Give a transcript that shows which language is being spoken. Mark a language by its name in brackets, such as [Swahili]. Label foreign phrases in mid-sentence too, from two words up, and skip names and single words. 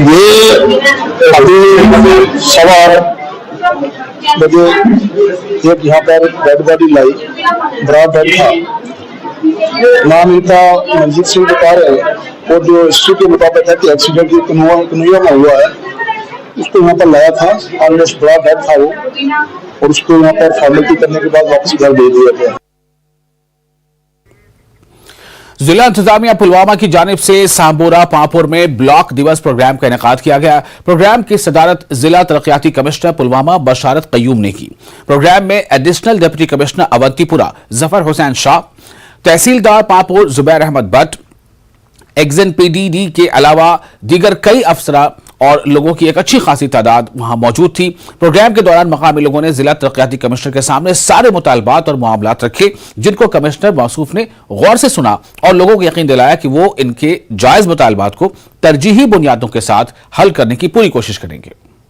[Urdu] یہ ابھی سوار بجے ایک یہاں پر [English] dead body [Urdu] لائی، برا بیڈ تھا، نام ان کا منجیت سنگھ بتا رہے ہیں، اور جو ہسٹری کے مطابق ہے کہ ایکسیڈنٹ کنویا میں ہوا ہے، اس کو یہاں پر لایا تھا، آلموسٹ بڑا بیڈ تھا وہ، اور اس کو یہاں پر فارمیلٹی کرنے کے بعد واپس گھر بھیج دیا گیا۔ ضلع انتظامیہ پلوامہ کی جانب سے سامبورہ پامپور میں بلاک دیوس پروگرام کا انعقاد کیا گیا۔ پروگرام کی صدارت ضلع ترقیاتی کمشنر پلوامہ بشارت قیوم نے کی۔ پروگرام میں [English] Additional Deputy Commissioner [Urdu] اونتی پورہ ظفر حسین شاہ، تحصیلدار پامپور زبیر احمد بٹ، ایگزن PDD کے علاوہ دیگر کئی افسران اور لوگوں کی ایک اچھی خاصی تعداد وہاں موجود تھی۔ پروگرام کے دوران مقامی لوگوں نے ضلع ترقیاتی کمشنر کے سامنے سارے مطالبات اور معاملات رکھے، جن کو کمشنر موصوف نے غور سے سنا اور لوگوں کو یقین دلایا کہ وہ ان کے جائز مطالبات کو ترجیحی بنیادوں کے ساتھ حل کرنے کی پوری کوشش کریں گے۔